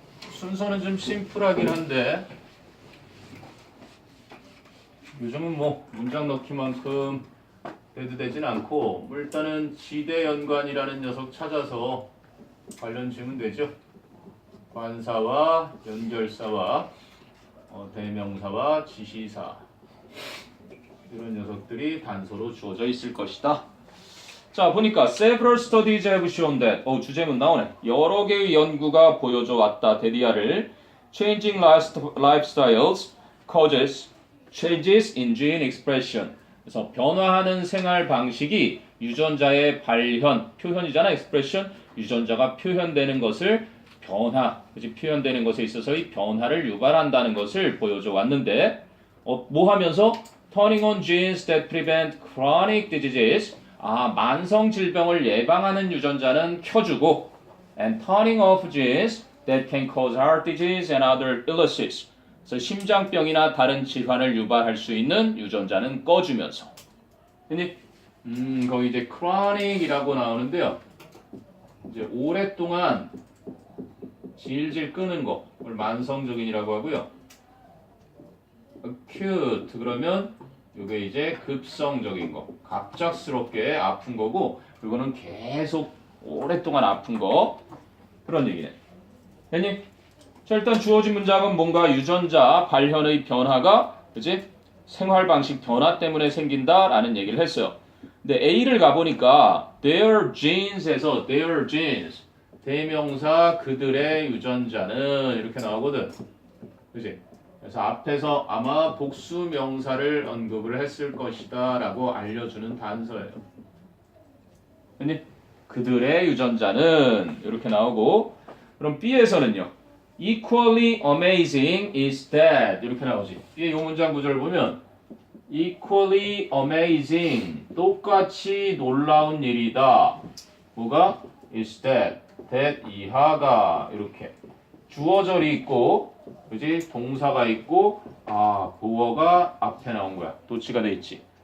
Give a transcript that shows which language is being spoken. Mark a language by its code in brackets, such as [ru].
[ko] 순서는 좀 심플하긴 한데 요즘은 뭐 문장 넣기만큼 해도 되진 않고 일단은 지대연관이라는 녀석 찾아서 관련 지으면 되죠. 관사와 연결사와 대명사와 지시사 이런 녀석들이 단서로 주어져 있을 것이다. 자, 보니까 [en] several studies have shown that [ko] 주제문 나오네. 여러 개의 연구가 보여줘 왔다. [en] 데디아를 changing lifestyles causes changes in gene expression. [ko] 그래서 변화하는 생활 방식이 유전자의 발현, 표현이잖아. [en] expression. [ko] 유전자가 표현되는 것을 표현되는 것에 있어서의 변화를 유발한다는 것을 보여줘 왔는데 뭐 하면서 [en] turning on genes that prevent chronic diseases. [ko] 만성 질병을 예방하는 유전자는 켜주고 [en] and turning off genes that can cause heart disease and other illnesses. [ko] 그래서 심장병이나 다른 질환을 유발할 수 있는 유전자는 꺼주면서. 근데 거기 이제 chronic이라고 나오는데요. 이제 오랫동안 질질 끄는 거, 그걸 만성적인이라고 하고요. acute 그러면 이게 이제 급성적인 거, 갑작스럽게 아픈 거고, 이거는 계속 오랫동안 아픈 거 그런 얘기네. 됐니? 자, 일단 주어진 문장은 뭔가 유전자 발현의 변화가 그지? 생활 방식 변화 때문에 생긴다라는 얘기를 했어요. 근데 A를 가보니까 their genes에서 their genes 대명사 그들의 유전자는 이렇게 나오거든. 그지? 그래서 앞에서 아마 복수 명사를 언급을 했을 것이다 라고 알려주는 단서예요. 아니, 그들의 유전자는 이렇게 나오고, 그럼 B에서는요. [en] Equally amazing is that [ko] 이렇게 나오지. B의 이 문장 구조를 보면 [en] equally amazing [ko] 똑같이 놀라운 일이다. 뭐가? is that 이하가 이렇게 주어절이 있고 그지? 동사가 있고 보어가 앞에 나온 거야. 도치가 돼 있지.